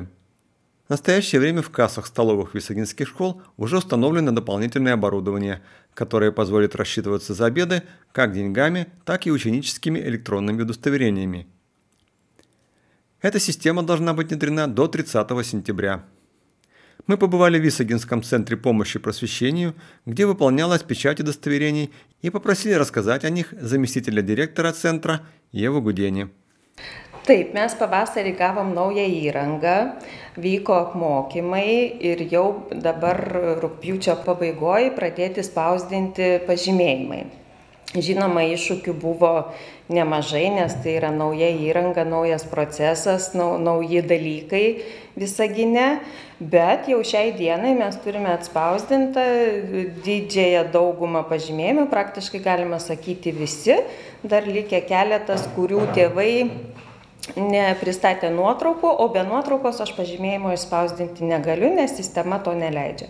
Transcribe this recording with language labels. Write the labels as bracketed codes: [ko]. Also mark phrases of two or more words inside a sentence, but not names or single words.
[ru] В настоящее время в кассах столовых висагинских школ уже установлено дополнительное оборудование, которое позволит рассчитываться за обеды как деньгами, так и ученическими электронными удостоверениями. Эта система должна быть внедрена до 30 сентября. Мы побывали в Висагинском центре помощи просвещению, где выполнялась печать удостоверений, и попросили рассказать о них заместителя директора центра Еву Gudėnį. [lt] Taip, mes pavasarį gavom naują įrangą, vyko apmokymai ir jau dabar rugpjūčio pabaigoje pradėti spausdinti pažymėjimai. Žinoma, iššūkių buvo nemažai, nes tai yra nauja įranga, naujas procesas, nauji dalykai Visagine, bet jau šiai dienai mes turime atspausdintą didžiąją daugumą pažymėjimų, praktiškai galima sakyti visi, dar likę keletas, kurių tėvai nepristatė nuotraukų, o be nuotraukos aš pažymėjimo išspausdinti negaliu, nes sistema to neleidžia.